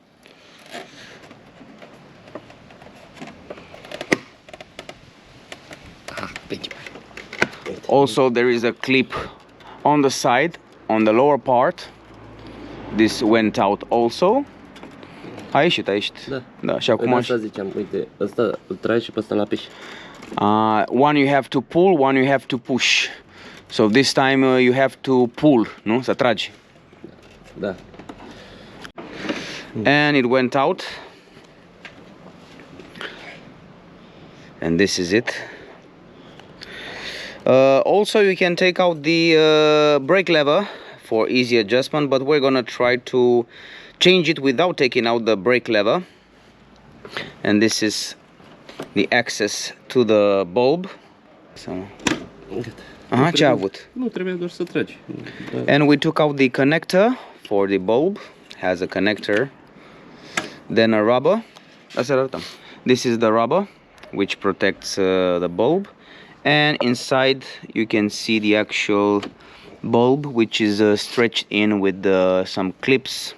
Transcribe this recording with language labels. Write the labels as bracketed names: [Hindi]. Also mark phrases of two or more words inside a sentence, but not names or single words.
[English] Also, there is a clip on the side, on the lower part. This went out also. [Romanian] A ieșit. Da, și acum... Asta ziceam, uite, ăsta îl tragi și pe ăsta l-apeși. [English] One you have to pull, one you have to push. So this time you have to pull, [Romanian] nu? Să tragi. Da. [English] And it went out. And this is it. Also you can take out the brake lever for easy adjustment, but we're gonna try to change it without taking out the brake lever. And this is the access to the bulb. [Romanian] So Aha, ce a avut? Nu, trebuie doar să tragi. [English] And we took out the connector for the bulb. Has a connector. Then a rubber. This is the rubber which protects the bulb. And inside you can see the actual bulb, which is stretched in with some clips.